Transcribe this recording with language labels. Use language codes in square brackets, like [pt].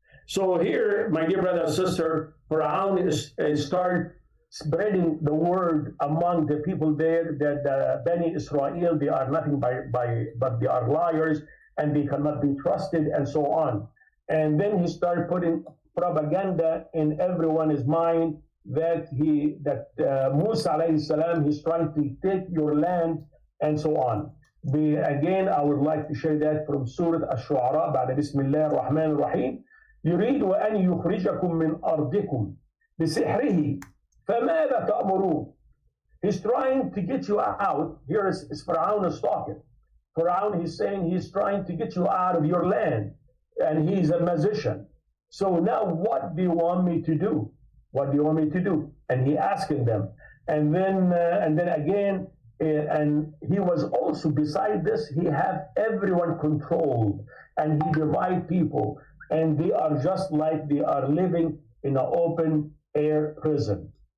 [en] So here, my dear brother and sister, Pharaoh start spreading the word among the people there that the Bani Israel, they are nothing but they are liars and they cannot be trusted and so on. And then he started putting propaganda in everyone's mind that Musa alayhi salam, he's trying to take your land and so on. Again, I would like to share that from Surah Ash-Shu'ara [ar] بعد بسم الله الرحمن الرحيم يريد أن يخرجكم من أرضكم بسحره فماذا تأمرون. [en] He's trying to get you out. Here is Pharaoh is talking. Pharaoh, he's saying he's trying to get you out of your land, and he's a magician. So now what do you want me to do? What do you want me to do? And he asking them. And then again, and he was also, beside this, he had everyone controlled, and he divide people, and they are just like they are living in an open air prison.